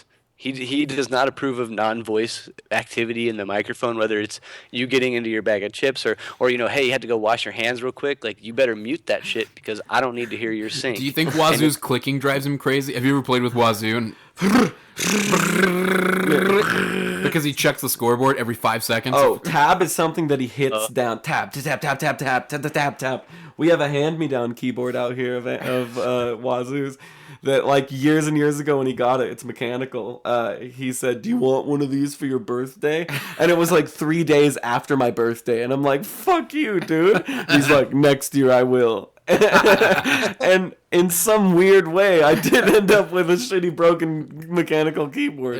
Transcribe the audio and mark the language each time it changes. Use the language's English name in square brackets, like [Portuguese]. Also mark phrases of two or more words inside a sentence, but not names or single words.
[English] He does not approve of non-voice activity in the microphone, whether it's you getting into your bag of chips or hey, you had to go wash your hands real quick. Like, you better mute that shit because I don't need to hear your sing. Do you think Wazoo's clicking drives him crazy? Have you ever played with Wazoo? And because he checks the scoreboard every 5 seconds. Oh, tab is something that he hits down. Tab, tap, tap, tap, tap, tap, tap, tap. We have a hand-me-down keyboard out here of Wazoo's. That like years and years ago when he got it, it's mechanical. He said, "Do you want one of these for your birthday?" And it was like 3 days after my birthday, and I'm like, "Fuck you, dude." He's like, "Next year I will." And in some weird way, I did end up with a shitty broken mechanical keyboard.